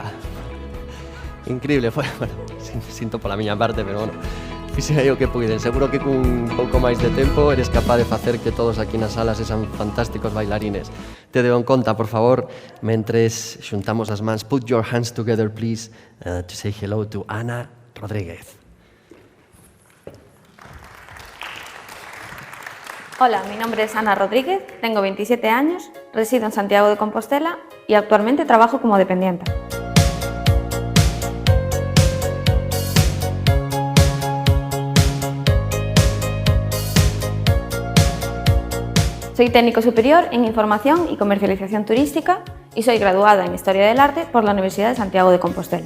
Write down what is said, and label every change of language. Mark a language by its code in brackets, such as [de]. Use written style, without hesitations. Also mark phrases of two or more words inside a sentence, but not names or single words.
[gl] Increíble, foi, bueno, sinto pola miña parte, pero bueno, fixen aí o que puiden. Seguro que cun pouco máis de tempo eres capaz de facer que todos aquí na sala sexan fantásticos bailarines. Te deo en conta, por favor, mentres xuntamos as mans. [en] Put your hands together, please, to say hello to Ana Rodríguez. [es] Hola, mi nombre es Ana Rodríguez, tengo 27 años, resido en Santiago de Compostela y actualmente trabajo como dependienta. Soy técnico superior en Información y Comercialización Turística y soy graduada en Historia del Arte por la Universidad de Santiago de Compostela.